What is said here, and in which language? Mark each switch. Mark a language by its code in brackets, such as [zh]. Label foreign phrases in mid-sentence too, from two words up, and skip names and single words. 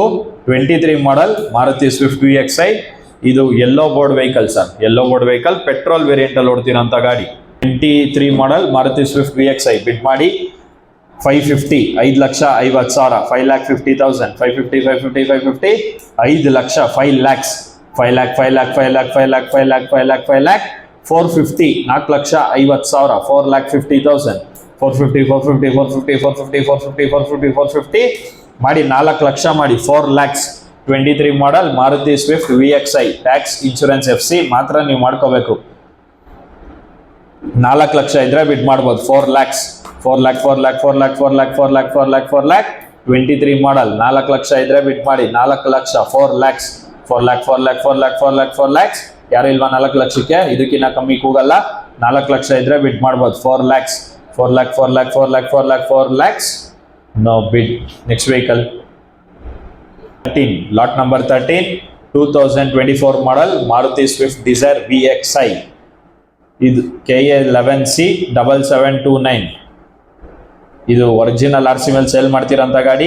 [kn] 23 ಮಾಡಲ್ ಮಾರುತಿ ಸ್ವಿಫ್ಟ್ VXi. ಇದು [en] yellow board vehicle [kn] ಸರ್, [en] yellow board vehicle, petrol variant [kn] ಅಲ್ಲಿ ಹೊಡ್ತಿರೋಂಥ ಗಾಡಿ. 23 ಮಾಡಲ್ ಮಾರುತಿ ಸ್ವಿಫ್ಟ್ VXi ಬಿಡ್ ಮಾಡಿ. 550, 5,50,000, 5,50,000, 550, 550, 550 5 ಲಕ್ಷ, 5 lakhs, 5 lakh, 5 lakh, 5 lakh, 5 lakh, 5 lakh, 5 lakh, 5 lakh 450, 4,50,000, 4,50,000, 450, 450, 450, 450, 450, 450, 450 ಮಾಡಿ. 4 ಲಕ್ಷ ಮಾಡಿ. 4 lakhs. 23 ಮಾಡಲ್ ಮಾರುತಿ ಸ್ವಿಫ್ಟ್ VXi. [en] tax, insurance, FC [kn] ಮಾತ್ರ ನೀವು ಮಾಡ್ಕೋಬೇಕು. 4 ಲಕ್ಷ ಇದ್ರೆ ಬಿಡ್ ಮಾಡ್ಬೋದು. 4 lakhs, 4 lakh, 4 lakh, 4 lakh, 4 lakh, 4 lakh, 4 lakh, 4 lakh 23 ಮಾಡಲ್. 4 ಲಕ್ಷ ಇದ್ರೆ ಬಿಡ್ ಮಾಡಿ. 4 ಲಕ್ಷ, 4 lakhs, 4 lakh, 4 lakh, 4 lakh, 4 lakh, 4 lakhs ಯಾರು ಇಲ್ವಾ? 4 ಲಕ್ಷಕ್ಕೆ ಇದಕ್ಕಿಂತ ಕಮ್ಮಿ ಕೂಗಲ್ಲ. 4 ಲಕ್ಷ ಇದ್ರೆ ಬಿಡ್ ಮಾಡ್ಬೋದು. 4 lakhs, 4 lakh, 4 lakh, 4 lakh, 4 lakh, 4 lakhs [en] no bid. next vehicle [kn] 13, [en] lot number [kn] 13, 2024 ಮಾಡಲ್ ಮಾರುತಿ ಸ್ವಿಫ್ಟ್ ಡಿಸೈರ್ VXi. ಇದು KA11C 7729. ಇದು [en] original RC [kn] ಮೇಲೆ ಸೇಲ್ ಮಾಡ್ತಿರೋಂಥ ಗಾಡಿ.